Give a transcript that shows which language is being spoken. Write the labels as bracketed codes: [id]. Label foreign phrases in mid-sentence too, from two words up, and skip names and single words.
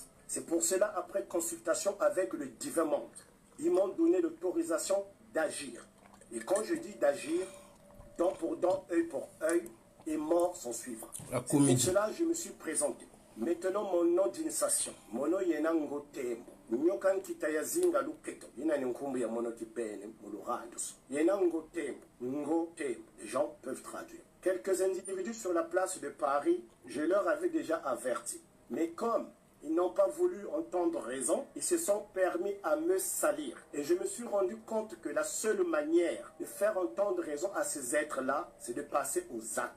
[fr] C'est pour cela, après consultation avec le divin monde, ils m'ont donné l'autorisation d'agir. Et quand je dis d'agir, dent pour dent, œil pour œil, et mort s'en suivra. C'est pour cela que je me suis présenté. Maintenant, mon nom d'initiation, mon nom est Nango Tembo. Nyokan Kitayazinga Luketo, Yinankumbi ya Monotipene, Mulurandos. Yenango Tembo, Ngo Tembo. Les gens peuvent traduire. Quelques individus sur la place de Paris, je leur avais déjà averti. Mais comme ils n'ont pas voulu entendre raison, ils se sont permis à me salir. Et je me suis rendu compte que la seule manière de faire entendre raison à ces êtres-là, c'est de passer aux actes.